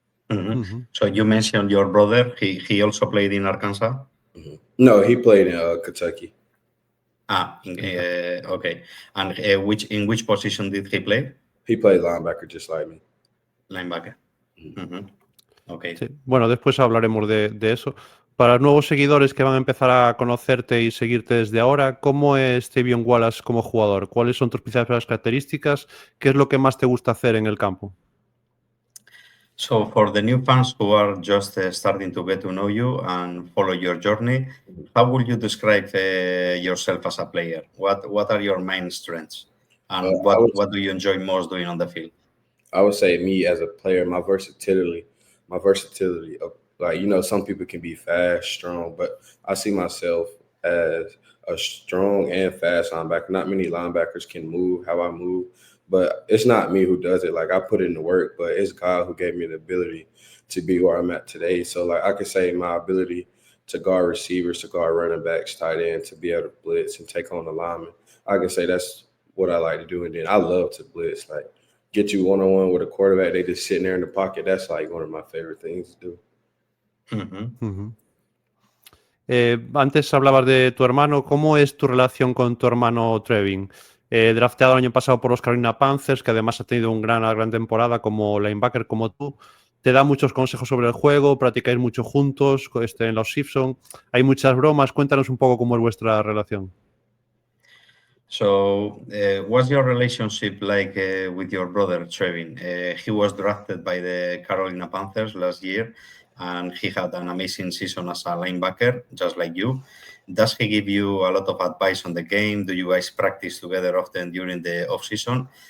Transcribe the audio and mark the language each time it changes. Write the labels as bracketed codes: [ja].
[en] Mm-hmm. Mm-hmm. So you mentioned your brother. He also played in Arkansas? Mm-hmm. No, he played in Kentucky. Okay. And in which position did he play? He played linebacker just like me. Linebacker. Mm-hmm. Okay. [es] Sí. Bueno, después hablaremos de eso. Para los nuevos seguidores que van a empezar a conocerte y seguirte desde ahora, ¿cómo es Tavion Wallace como jugador? ¿Cuáles son tus principales características? ¿Qué es lo que más te gusta hacer en el campo? [en] So for the new fans who are just starting to get to know you and follow your journey, how would you describe yourself as a player? What are your main strengths? And what do you enjoy most doing on the field? I would say me as a player, my versatility of, like, some people can be fast, strong, but I see myself as a strong and fast linebacker. Not many linebackers can move how I move, but it's not me who does it. Like I put in the work, but it's God who gave me the ability to be where I'm at today. So like I could say my ability to guard receivers, to guard running backs, tight end, to be able to blitz and take on the lineman. I can say that's what I like to do. And then I love to blitz, like get you one-on-one with a quarterback. They just sitting there in the pocket. That's like one of my favorite things to do. Mm-hmm. Uh-huh. [es] Antes hablabas de tu hermano. ¿Cómo es tu relación con tu hermano Trevin? Drafteado el año pasado por los Carolina Panthers, que además ha tenido una gran temporada como linebacker como tú. Te da muchos consejos sobre el juego, practicáis mucho juntos en los Simpson. Hay muchas bromas. Cuéntanos un poco cómo es vuestra relación. [en] So, what's your relationship like with your brother, Trevin? He was drafted by the Carolina Panthers last year, and he had an amazing season as a linebacker, just like you. Does he give you a lot of advice on the game? Do you guys practice together often during the off-season?